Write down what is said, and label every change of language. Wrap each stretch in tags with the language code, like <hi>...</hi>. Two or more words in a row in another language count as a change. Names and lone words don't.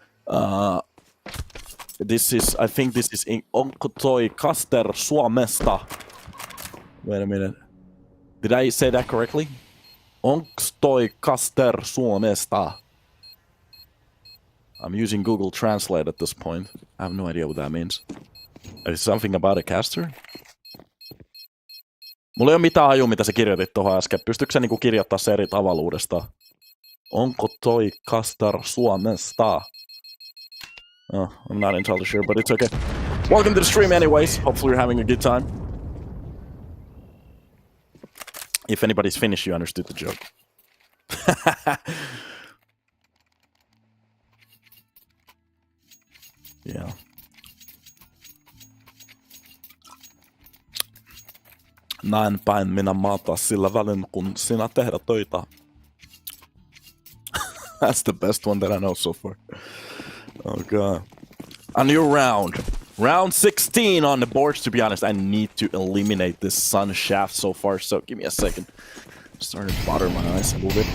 <en>This is, I think this is</en> <fi>Onko toi Kaster Suomesta.</fi> <en>Wait a minute. Did I say that correctly?</en> <fi>Onks toi Kaster Suomesta.</fi> <en>I'm using Google Translate at this point. I have no idea what that means. Is something about a caster?</en> <fi>Mulla ei ole mitään hajua, mitä sä kirjoitit tuohon äsken. Pystytkö sä niinku kirjoittaa se eri tavalla uudestaan? Onko toi Kastar Suomesta?</fi> <en>Oh, I'm not entirely sure, but it's okay. Welcome to the stream anyways. Hopefully you're having a good time. If anybody's Finnish, you understood the joke. Yeah.</en> <fi>Näin päin minä maata sillä välin, kun sinä tehdä töitä.</fi> <en>That's the best one that I know so far. Oh god. A new round. Round 16 on the boards, to be honest. I need to eliminate this sun shaft so far, so give me a second. Starting to bother my eyes a little bit.</en>